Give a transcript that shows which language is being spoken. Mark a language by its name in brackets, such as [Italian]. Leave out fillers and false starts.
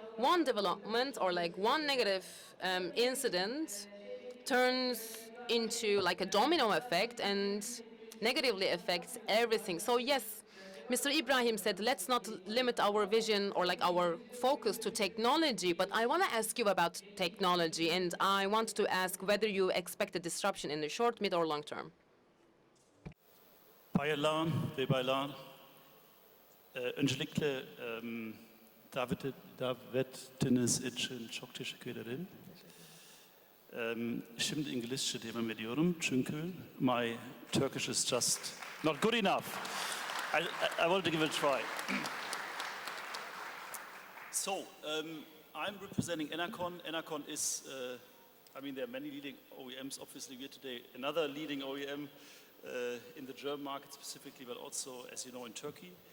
[English] One development or like one negative incident turns into like a domino effect and negatively affects everything. So yes, Mr. Ibrahim said, let's not limit our vision or like our focus to technology, but I want to ask you about technology, and I want to ask whether you expect a disruption in the short, mid, or long term. [Turkish] Bayırlar ve baylar, öncelikle davetiniz için çok teşekkür ederim. Şimdi İngilizce devam ediyorum çünkü [English] my Turkish is just not good enough. I wanted to give it a try. So, I'm representing Enercon. Enercon is, I mean, there are many leading OEMs. Obviously, we're today another leading OEM in the German market specifically, but also, as you know, in Turkey.